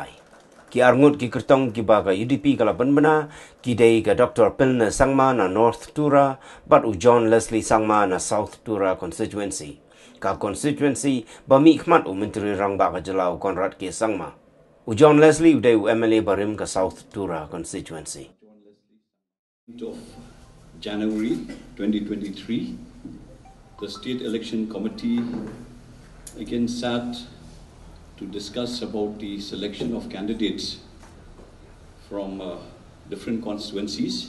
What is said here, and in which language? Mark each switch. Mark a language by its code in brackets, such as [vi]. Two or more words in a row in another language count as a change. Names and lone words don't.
[kha] Ki arngut ki kertong ki baga UDP kalapan bana ki dei ka Dr. Pynïeng Sangma na North Tura but u John Leslie Sangma na South Tura constituency. Ka constituency bami ikhmat u menteri rang baga jelau Conrad ke Sangma. U John Leslie u dei u MLA Barim ka South Tura constituency. [en] January 2023, the State Election Committee again sat to discuss about the selection of candidates from different constituencies.